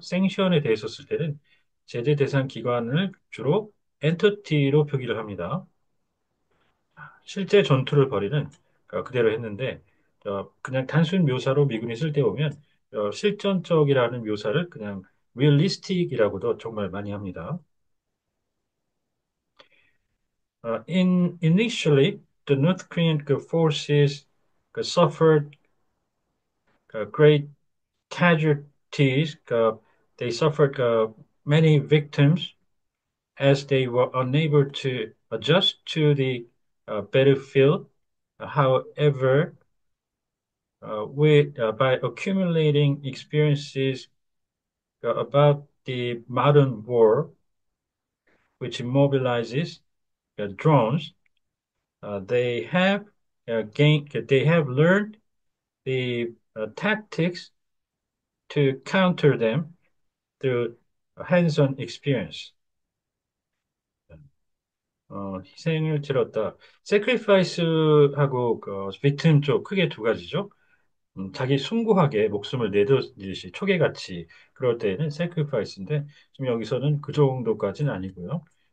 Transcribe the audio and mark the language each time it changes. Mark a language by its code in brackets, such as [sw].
[ko] 생션에 대해서 쓸 때는 제재 대상 기관을 주로 엔터티로 표기를 합니다. 실제 전투를 벌이는 그대로 했는데 그냥 단순 묘사로 미군이 쓸 때 보면 실전적이라는 묘사를 그냥 realistic이라고도 정말 많이 합니다. [en] Initially, the North Korean forces suffered great casualties. They suffered many victims as they were unable to adjust to the battlefield. However, by accumulating experiences about the modern war, which mobilizes drones, they have learned the tactics to counter them through hands-on experience. [ko] 희생을 치렀다. sacrifice하고 victim 쪽 크게 두 가지죠. 자기 숭고하게 목숨을 내듯이 초계같이 그럴 때에는 sacrifice인데 지금 여기서는 그 정도까지는 아니고요.